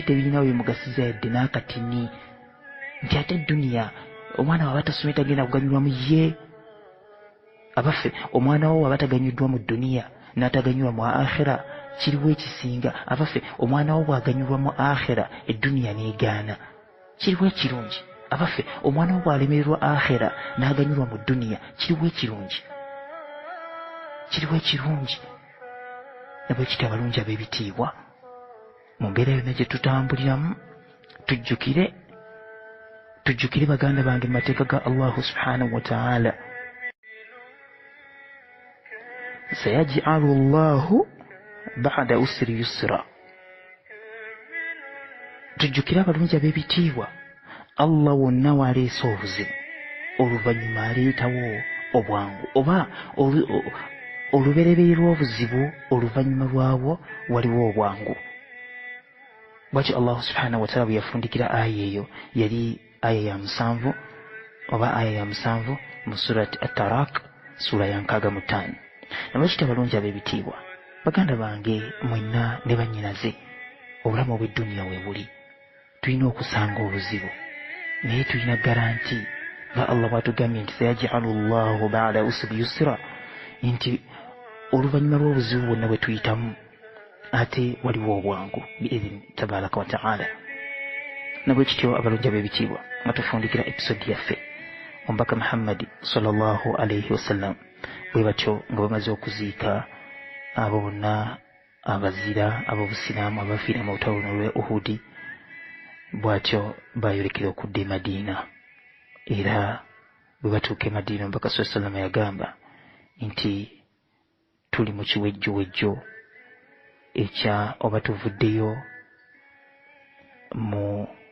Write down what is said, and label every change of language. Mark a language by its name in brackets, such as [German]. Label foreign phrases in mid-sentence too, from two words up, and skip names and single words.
[Ganda] tebirinawo bimugasiza yadde n'akatini nti ate dduniya omwana waba tasomye tagenda kuganyulwa mu ye abaffe omwana wo waba taganyuddwa mu dduniya n'ataganyulwa mu akhira kiriwo ekisinga abaffe omwana wo bw'aganyulwa mu akhira edduniya n'egaana kiriwo ekirungi abaffe omwana wo bw'alemererwa akhira n'aganyulwa mu dduniya kiriwo ekirungi nabwe kiti abalungi ab'ebitiibwa mu mbeera yonna gye tutambuliramu tujjukire baganda bange mu mateeka ga [Arabic] الله سبحانه وتعالى. سيجعل الله بعد عسر يسرا. [Ganda] Tujjukire abalungi ab'ebitiibwa Allah wonna waleese obuzibu oluvannyuma aleetawo obwangu oba olubereberye lw'obuzibu oluvannyuma lwawo waliwo obwangu. Bw'atyo [Arabic] الله سبحانه وتعالى [Ganda] bwe yafundikira aya eyo yali aya ya 7 oba aya ya 7 mu surati At-Tarak sura ya 65. Nabakiti abalungi ab'ebitiibwa baganda bange mwenna ne bannyinaze obulamu obw'edduniya we buli tulina okusanga obuzibu naye tulina garanti nga Allah bw'atugambye nti [Arabic] سيجعل الله بعد عسر يسرا [Ganda] nti oluvannyuma lw'obuzibu bwonna bwe tuyitamu ate waliwo obwangu [Arabic] بإذنه تبارك وتعالى. [Ganda] Nabwe kityo abalungi ab'ebitiibwa nga tufundikira episode yaffe omubaka Muhammad [Arabic] صلى الله عليه [Ganda] wasallam bwe batyo nga bamaze okuziika abo bonna abazira ab'obusiraamu abafiira mu lutalo lw'e Uhudi bw'atyo bayolekera okudda e Madiina era bwe batuuka e Madiina omubaka [Arabic] صلى الله عليه وسلم [Ganda] yagamba nti tuli mu kiwejjowejjo ekya oba tuvuddeyo mu